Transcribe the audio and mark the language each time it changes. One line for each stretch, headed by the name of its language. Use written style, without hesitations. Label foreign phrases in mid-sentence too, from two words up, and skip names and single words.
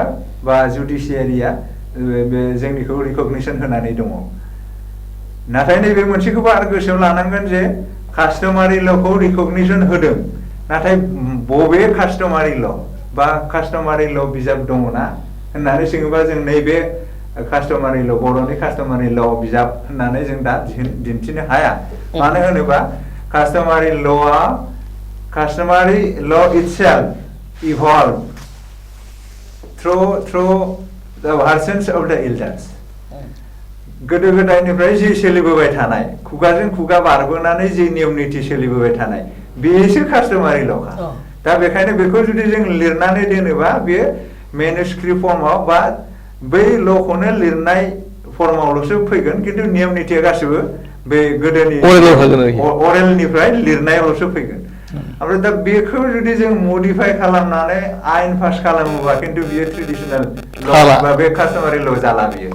Bodo: बा जुडिसियारिया बे जोंनिखौ रिकगनिसन होनानै दङ नाथाय नैबे मोनसेखौबो आरो गोसोआव लानांगोन जे
English: customary lawkhou
Bodo: रिकगनिसन होदों नाथाय बबे
English: customary law'
Bodo: बा
English: customary law'
Bodo: बिजाब दङना होननानै सोङोबा जों नैबे
English: customary law'
Bodo: बर'नि
English: customary law'
Bodo: बिजाब होननानै जों दा दिन्थिनो हाया मानो होनोबा कास्टमारि
English: ल' itself evolved through the versions of the elders
Bodo: गोदो गोदायनिफ्राय जि सोलिबोबाय थानाय खुगाजों खुगा बारबोनानै जि नियम निथि सोलिबोबाय थानाय बेसो
English: customary lawkha
Bodo: दा बेखायनो बेखौ जुदि जों लिरनानै दोनोबा बेयो
English: manuscript formao
Bodo: बा बै ल'खौनो लिरनाय फर्मावल'सो फैगोन खिन्थु नियम निथिया गासिबो बे गोदोनि अरेलनिफ्राय लिरनायावल'सो फैगोन ओमफ्राय दा बेखौ जुदि जों मडिफाइ खालामनानै आइन पास खालामोबा खिन्थु बियो
English: traditional law'
Bodo: बे
English: customary law'
Bodo: जाला बियो